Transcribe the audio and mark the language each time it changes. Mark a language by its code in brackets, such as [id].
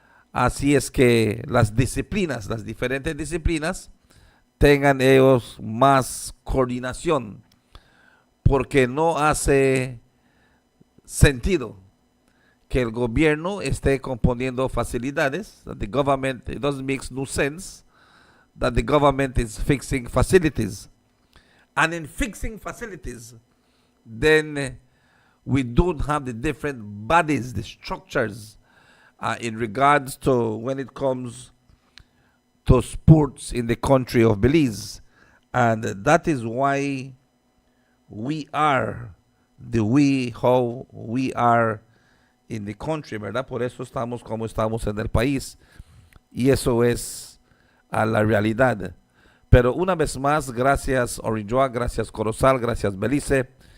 [es] Así es que las diferentes disciplinas, tengan ellos más coordinación, porque no hace sentido que el gobierno esté componiendo facilidades. [en] That the government, it doesn't make no sense that the government is fixing facilities. And in fixing facilities, then we don't have the different bodies, the structures, in regards to when it comes to sports in the country of Belize. And that is why we are how we are in the country, ¿verdad? [es] Por eso estamos como estamos en el país. Y eso es la realidad. Pero una vez más, gracias Orinjoa, gracias Corozal, gracias Belize.